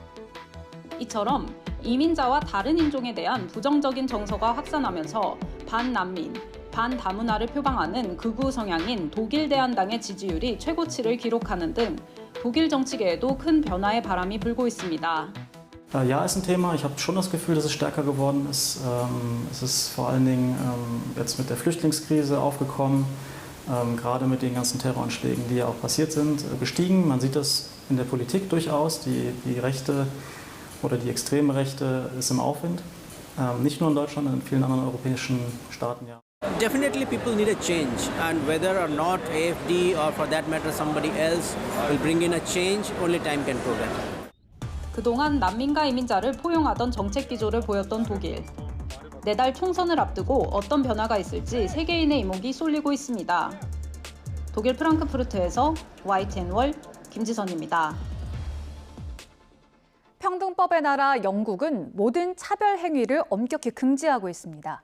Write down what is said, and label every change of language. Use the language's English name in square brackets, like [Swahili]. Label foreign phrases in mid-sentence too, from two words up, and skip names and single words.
[Korean] 이처럼 이민자와 다른 인종에 대한 부정적인 정서가 확산하면서 반난민, 반다문화를 표방하는 극우 성향인 독일 대한당의 지지율이 최고치를 기록하는 등 독일 정치계에도 큰 변화의 바람이 불고 있습니다. [German] Ja, ist ein Thema. Ich habe schon das Gefühl, dass es stärker geworden ist. Es ist vor allen Dingen jetzt mit der Flüchtlingskrise aufgekommen, gerade mit den ganzen Terroranschlägen, die ja auch passiert sind, gestiegen. Man sieht das in der Politik durchaus. Die Rechte oder die extreme Rechte ist im Aufwind. Nicht nur in Deutschland, in vielen anderen europäischen Staaten, ja. [English] Definitely people need a change, and whether or not AfD or for that matter somebody else will bring in a change, only time can prove that. [Korean] 그동안 난민과 이민자를 포용하던 정책 기조를 보였던 독일. 내달 총선을 앞두고 어떤 변화가 있을지 세계인의 이목이 쏠리고 있습니다. 독일 프랑크푸르트에서 YTN 김지선입니다. 평등법의 나라 영국은 모든 차별 행위를 엄격히 금지하고 있습니다.